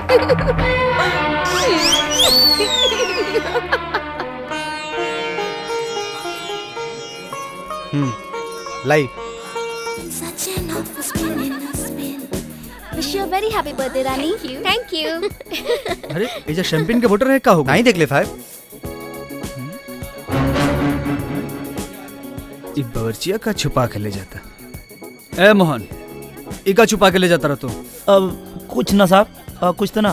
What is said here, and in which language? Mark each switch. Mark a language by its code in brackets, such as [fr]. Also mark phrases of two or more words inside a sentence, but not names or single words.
[en] लाई wish you very happy birthday Rani. thank you. [bho] अरे ये जो शैंपेन के बोतल है का होगा? नहीं देख ले साहब। ये बावर्चिया का छुपा के ले जाता। ए मोहन, इका छुपा के ले जाता रहा तू? अब कुछ ना साहब, कुछ तो ना।